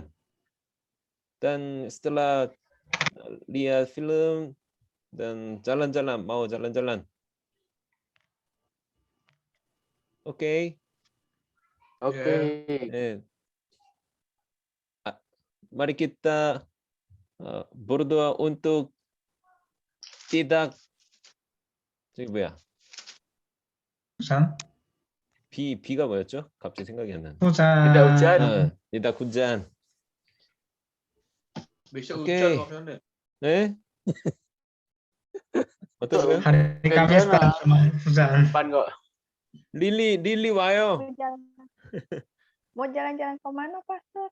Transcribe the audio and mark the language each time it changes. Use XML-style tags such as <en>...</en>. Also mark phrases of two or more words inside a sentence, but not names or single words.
<id>Dan setelah lihat film dan jalan-jalan, mau jalan-jalan. Oke. Mari kita berdoa untuk tidak</id> <ko>비가 뭐였죠? 갑자기 생각이 안 나네.</ko> <id>Tidak hujan. tidak hujan. Besok Oke. hujan maksudnya.</id> <ko>어떠세요?</ko> <id>Hari Kamis hujan. Depan kok.</id> <ko>Lili 와요.</ko> <id>Mau jalan-jalan ke mana, Pastor?</id>